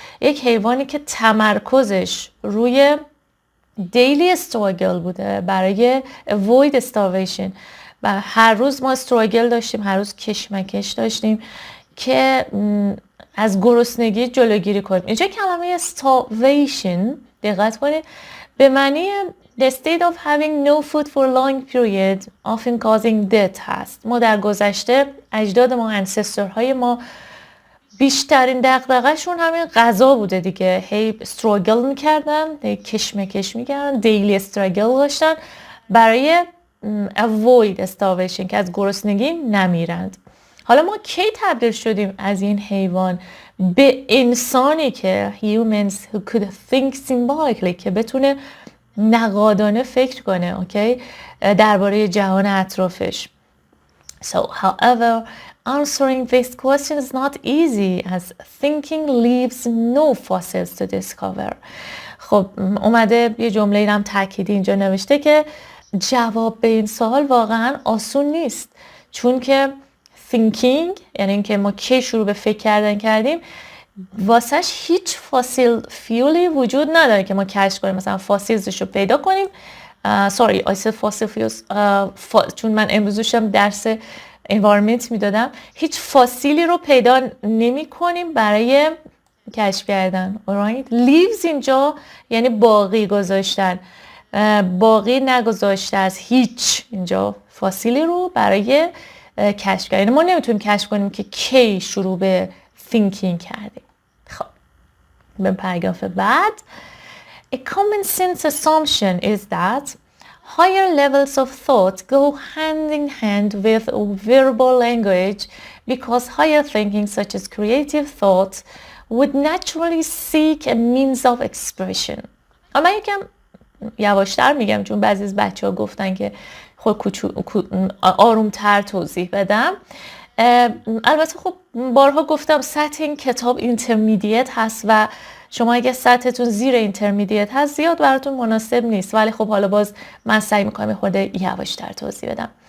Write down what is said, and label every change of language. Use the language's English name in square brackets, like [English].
[Persian] یک حیوانی که تمرکزش روی [English] daily struggle [Persian] بوده برای [English] avoid starvation [Persian] و هر روز ما struggle داشتیم، هر روز کشمکش داشتیم که از گرسنگی جلوگیری کنیم. اینجا کلمه [English] starvation [Persian] دقت کنید به معنی [English] the state of having no food for long period often causing death هست. [Persian] ما در گذشته اجداد ما ancestor ما بیشترین دغدغه‌شون همین غذا بوده دیگه. هی استراگل میکردن، هی کشمکش میکردن، دیلی استراگل داشتن برای [English] avoid starvation [Persian] که از گرسنگی نمیرند. حالا ما کی تبدیل شدیم از این حیوان به انسانی که [English] humans who could think symbolically [Persian] که بتونه نقادانه فکر کنه اوکی درباره جهان اطرافش. [English] So however answering this question is not easy as thinking leaves no fossils to discover. [Persian] خب اومده یه جمله اینم تأکیدی اینجا نوشته که جواب به این سوال واقعا آسون نیست، چون که thinking یعنی اینکه ما کی شروع به فکر کردن کردیم واسهش هیچ فاسیل فیولی وجود نداره که ما کشف کنیم مثلا فاسیلزش رو پیدا کنیم. [English] sorry I said fossil fuels [Persian] چون من امروز داشتم درس environment میدادم، هیچ فاسیلی رو پیدا نمی کنیم برای کشف کردن. alright leaves اینجا یعنی باقی گذاشتن، باقی نگذاشته از هیچ اینجا فاسیلی رو برای کشف کردن. ما نمیتونیم کشف کنیم که کی شروع به thinking کردیم. خب به پاراگراف بعد [English] A common sense assumption is that higher levels of thought go hand in hand with verbal language because higher thinking such as creative thought would naturally seek a means of expression. [Persian] اما یکم یواشتر میگم چون بعضی از بچه‌ها گفتن که خود آرومتر توضیح بدم. البته خب بارها گفتم سطح این کتاب اینترمدیت هست و شما اگه سطحتون زیر اینترمدیت هست زیاد براتون مناسب نیست، ولی خب حالا باز من سعی میکنم خود یواشتر توضیح بدم.